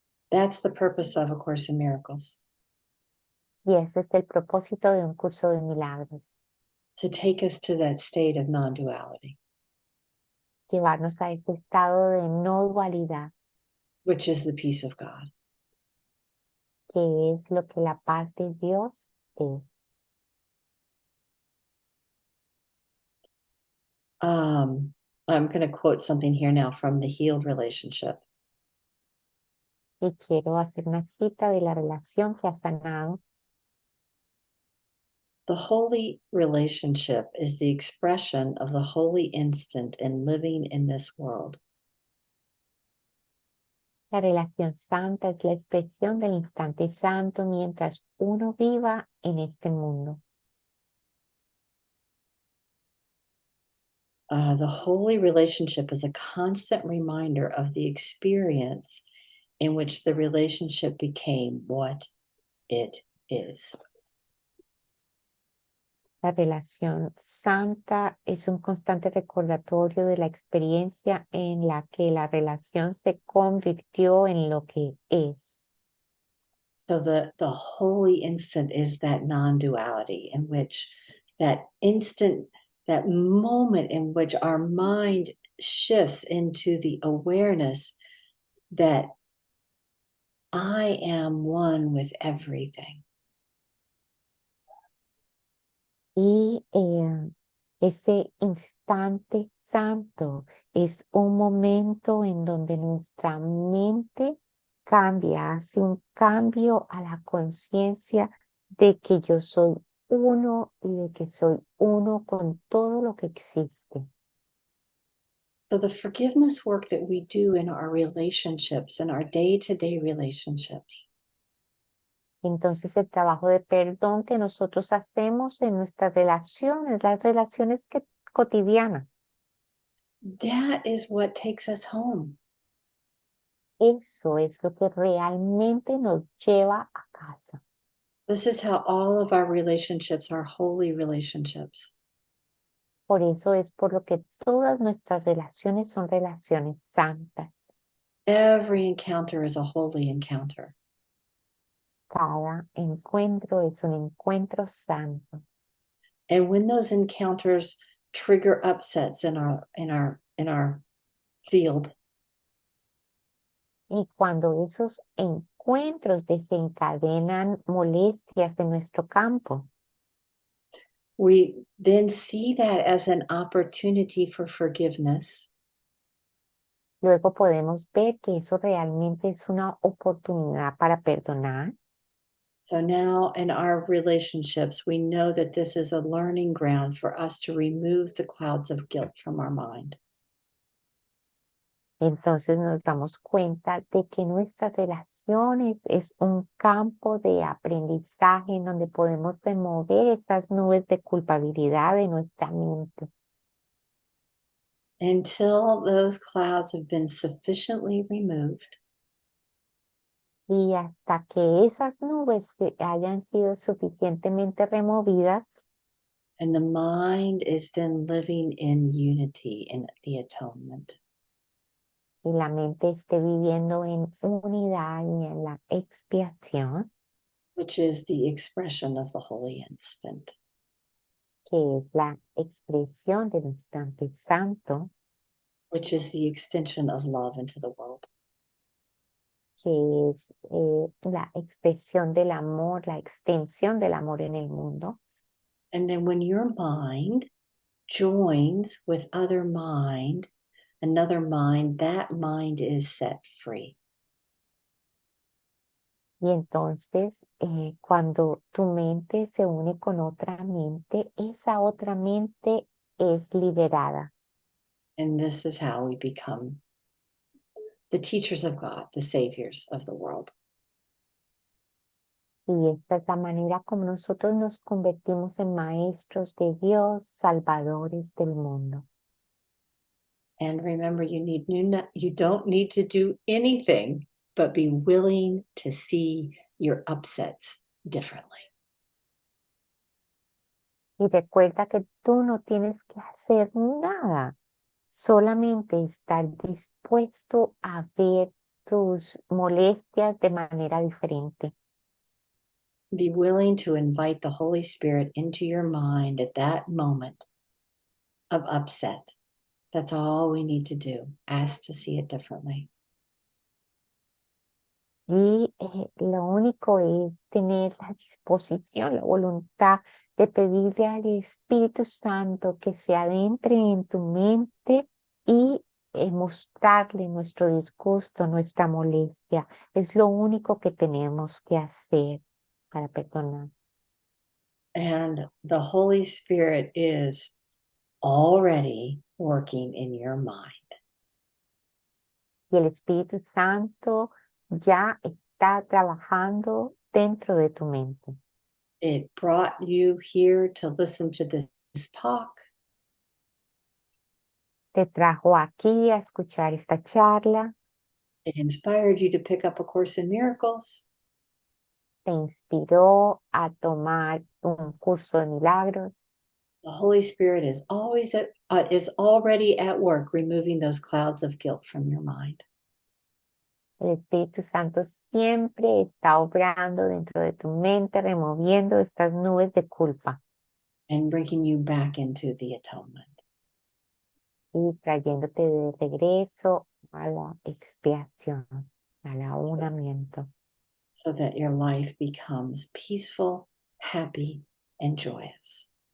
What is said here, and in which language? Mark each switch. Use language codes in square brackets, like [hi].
[en] That's the purpose of A Course in Miracles. [es] Y ese es el propósito de un curso de milagros. [en] To take us to that state of non-duality. [es] Llevarnos a ese estado de no dualidad, [en] Which is the peace of God. [es] que es lo que la paz de Dios es. [en] I'm going to quote something here now from the healed relationship. [es] Y quiero hacer una cita de la relación que ha sanado. [en] The holy relationship is the expression of the holy instant in living in this world. [es] La relación santa es la expresión del instante santo mientras uno viva en este mundo. [en] The holy relationship is a constant reminder of the experience in which the relationship became what it is. [es] La relación santa es un constante recordatorio de la experiencia en la que la relación se convirtió en lo que es. [en] So the holy instant is that non-duality in which that instant, that moment in which our mind shifts into the awareness that I am one with everything. [es] Y ese instante santo es un momento en donde nuestra mente cambia, hace un cambio a la conciencia de que yo soy uno y de que soy uno con todo lo que existe. [en] So the forgiveness work that we do in our relationships, in our day-to-day relationships, [es] Entonces el trabajo de perdón que nosotros hacemos en nuestras relaciones, las relaciones cotidianas, [en] that is what takes us home. [es] eso es lo que realmente nos lleva a casa. [en] This is how all of our relationships are holy relationships. [es] Por eso es por lo que todas nuestras relaciones son relaciones santas. [en] Every encounter is a holy encounter. [es] Cada encuentro es un encuentro santo. [en] And when those encounters trigger upsets in our field. [es] Y cuando esos encuentros desencadenan molestias en nuestro campo, [en] We then see that as an opportunity for forgiveness. [es] luego podemos ver que eso realmente es una oportunidad para perdonar. [en] So now in our relationships, we know that this is a learning ground for us to remove the clouds of guilt from our mind. [es] Entonces nos damos cuenta de que nuestras relaciones es un campo de aprendizaje en donde podemos remover esas nubes de culpabilidad de nuestra mente. [en] Until those clouds have been sufficiently removed, [es] Y hasta que esas nubes hayan sido suficientemente removidas, [en] and the mind is then living in unity in the atonement. [es] y la mente esté viviendo en unidad y en la expiación, [en] Which is the expression of the holy instant. [es] que es la expresión del instante santo, [en] Which is the extension of love into the world. [es] que es la expresión del amor, la extensión del amor en el mundo. [en] And then when your mind joins with another mind, that mind is set free. [es] Y entonces, cuando tu mente se une con otra mente, esa otra mente es liberada. [en] And this is how we become the teachers of God, the saviors of the world. [es] Y esta es la manera como nosotros nos convertimos en maestros de Dios, salvadores del mundo. [en] And remember, you don't need to do anything but be willing to see your upsets differently. [es] Y recuerda que tú no tienes que hacer nada, solamente estar dispuesto a ver tus molestias de manera diferente. [en] Be willing to invite the Holy Spirit into your mind at that moment of upset. That's all we need to do. Ask to see it differently. [es] Y lo único es tener la disposición, la voluntad de pedirle al Espíritu Santo que se adentre en tu mente y mostrarle nuestro disgusto, nuestra molestia. Es lo único que tenemos que hacer para perdonar. [en] And the Holy Spirit is already working in your mind. [es] Y el Espíritu Santo ya está trabajando dentro de tu mente. [en] It brought you here to listen to this talk. [es] Te trajo aquí a escuchar esta charla. [en] It inspired you to pick up A Course in Miracles. [es] Te inspiró a tomar un curso de milagros. [en] The Holy Spirit is already at work removing those clouds of guilt from your mind. [es] El Espíritu Santo siempre está obrando dentro de tu mente, removiendo estas nubes de culpa [en] And bringing you back into the atonement. [es] y trayéndote de regreso a la expiación, al aunamiento, [en] So that your life becomes peaceful, happy, and joyous.